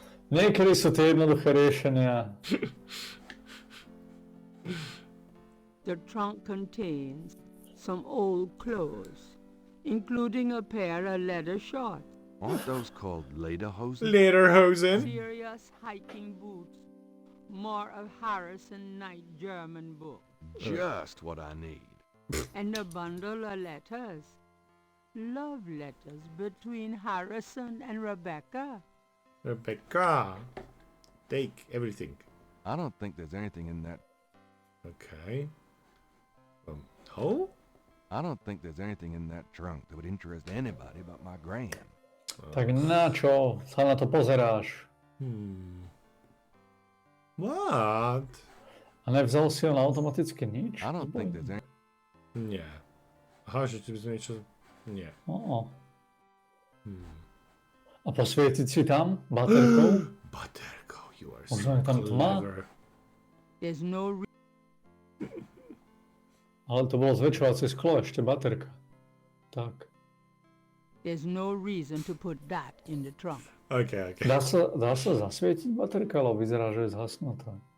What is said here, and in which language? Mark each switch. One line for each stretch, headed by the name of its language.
Slovak: Niekedy sú tie jednoduché riešenia.
English: The trunk contains some old clothes, including a pair of leather shorts. Aren't those called lederhosen? Lederhosen? Serious hiking boots. More of Harrison Knight German book. Just what I need. And a bundle of letters. Love letters between Harrison and Rebecca. Rebecca. Take everything. I don't think there's anything in that. Okay. Oh? I don't think there's anything in that trunk that would interest anybody but my grand.
Slovak: Tak na čo sa na to pozeráš?
English: What?
Slovak: A nevzal si on automaticky nič?
English: I don't think there's any.
Slovak: Nie. Aha, že by sme niečo... Nie. A posvietiť si tam baterkou? Baterkou,
English: you are
Slovak: Možno je tam tma?
English: There's no
Slovak: Ale to bolo zväčšovacie sklo, ešte baterka. Tak.
English: There's no reason to put that in the trunk. OK.
Slovak: Dá sa zasvietiť baterka, ale vyzerá, že je zhasnutá.